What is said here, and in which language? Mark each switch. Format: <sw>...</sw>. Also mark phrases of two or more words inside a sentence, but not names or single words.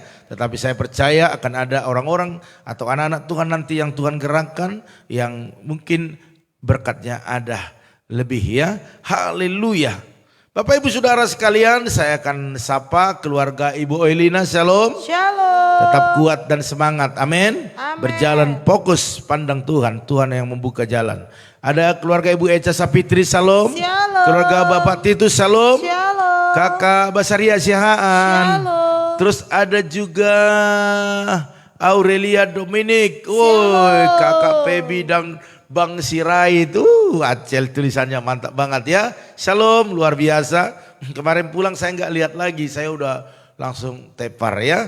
<id>Tetapi saya percaya akan ada orang-orang atau anak-anak Tuhan nanti yang Tuhan gerakkan, yang mungkin berkatnya ada lebih ya. Haleluya. Bapak Ibu Saudara sekalian, saya akan sapa keluarga Ibu Oelina. Shalom. Shalom. Tetap kuat dan semangat. Amin. Amin. Berjalan fokus pandang Tuhan. Tuhan yang membuka jalan. Ada keluarga Ibu Eca Sapitri. Shalom. Shalom. Keluarga Bapak Titus. Shalom. Shalom. Kakak Basaria Sihaan. Shalom. Terus ada juga Aurelia Dominic. Woi, Kakak Pebi dan Bang Sirai itu Acel, tulisannya mantap banget ya. Shalom, luar biasa. Kemarin pulang saya nggak lihat lagi, saya udah langsung tepar ya.</id>